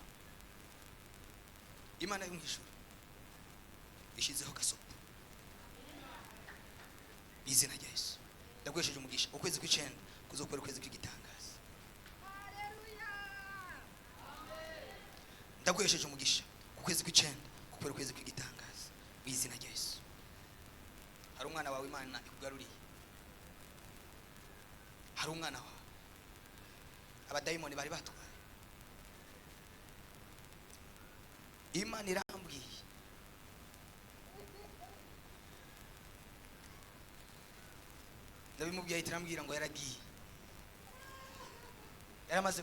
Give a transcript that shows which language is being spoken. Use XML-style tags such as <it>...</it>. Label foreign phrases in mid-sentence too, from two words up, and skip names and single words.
<rn>Imana yo mw'ijuru ishizeho gasopo izina rya Yesu. Ndaguhesheje umugisha ukwezi kw'icenda kuzokora ukwezi kw'igitangaza. Haleluya. Ndaguhesheje umugisha ukwezi kw'icenda kukora ukwezi kw'igitangaza mu izina rya Yesu. Hari umwana wawe Imana ikugaruriye. Hari umwana wawe abadayimoni bari batwaye. Imana irambwiye ndabimubwiye itirambwira ngo yaragiye yaramaze.</rn>